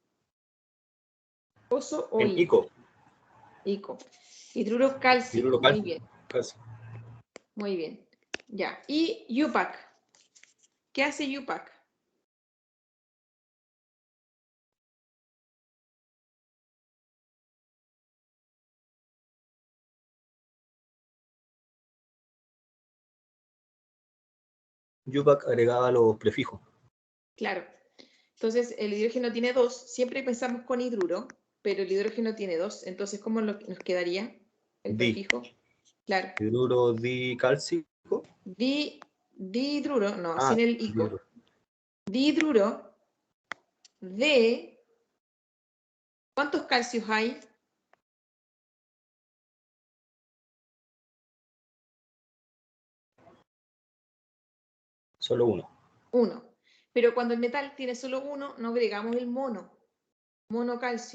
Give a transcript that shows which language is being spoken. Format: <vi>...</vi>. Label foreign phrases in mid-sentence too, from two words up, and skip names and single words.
<es>¿Oso o en ico? ICO, Ico. Hidruro cálcico. hidruro Muy bien. casi. Muy bien. Ya. Y UPAC. ¿Qué hace UPAC? UPAC agregaba los prefijos. Claro. Entonces, el hidrógeno tiene dos. Siempre pensamos con hidruro, pero el hidrógeno tiene dos. Entonces, ¿cómo nos quedaría el Di. prefijo? Claro. Hidruro dicálcico. Dihidruro, no, Ah, sin el ico. hidruro. Dihidruro de... ¿Cuántos calcios hay? Solo uno. Uno. Pero cuando el metal tiene solo uno, no agregamos el monocalcio.</es>